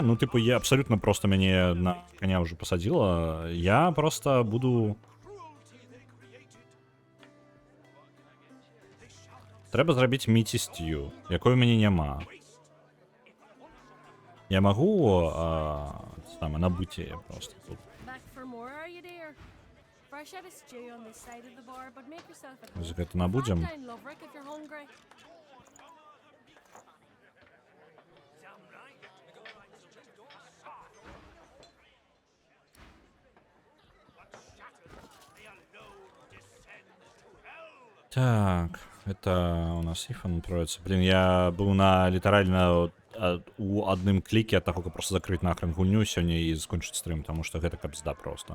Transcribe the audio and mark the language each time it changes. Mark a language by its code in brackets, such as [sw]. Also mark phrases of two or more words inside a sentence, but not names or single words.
[be] Ну, типу, я абсалютна просто мяне на коня ўжо пасадзіла. Я просто буду... Трэба зрабіць міцістю, якой у мяне няма. Я магу набыць яе просто тут. [en] Back for more, are you, dear? Fresh out of stew on this side of the bar, but make yourself at [be] З [en] home. [be] гэта набудзем. [en] Down, Loverick, if you're hungry. [ru] Так, это у нас Ифан троица. [be] Блин, я был на літаральна у адным кліке ад таго, каб просто закрыць нахрен гульню сёння і скончыць стрым, таму што гэта кабзда просто.